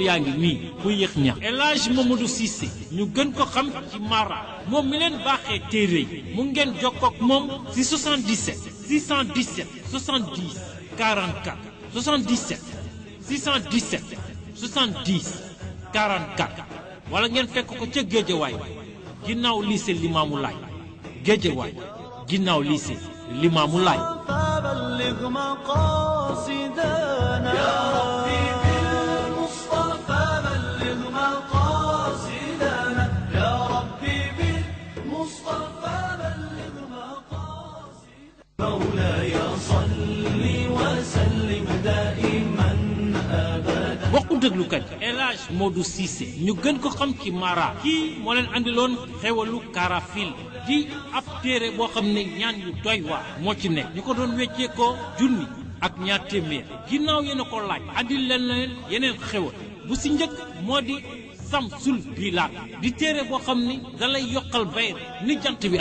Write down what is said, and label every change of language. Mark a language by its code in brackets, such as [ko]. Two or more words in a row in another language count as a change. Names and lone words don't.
[wo] yaa ngi nii bu yéex ñax El Hadj Mamadou Cissé ñu gën ko xam ci Mara moom mi leen baaxee téere yi mu ngeen jokkook moom si 77 617 70 44 77 617 70 44 wala ngeen fekk ko ca Géejawaay ginnaaw lycée Limaamu Laay Géejawaay ginnaaw lycée Limaamu Laay [ar] فبلغ مقاصدنا يا ربي بالمصطفى بلغ مقاصدنا يا ربي بالمصطفى بلغ مقاصدنا مولاي صل وسلم دائما أبدا [wo] bokku déglukat El Hadj Modou Cissé ñu gën ko xam ci Mara kii moo leen andiloon xewalu karafil di ab téere boo xam ne ñaan yu doy waar moo ci nekk ñu ko doon weccee ko junni ak ñaar téeméer ginnaaw yéen a ko laaj andil leen yeneen xewal bu si njëkk moo di Samsul Bilaal di téere boo xam ni dalay yokkal bayre ni jant bi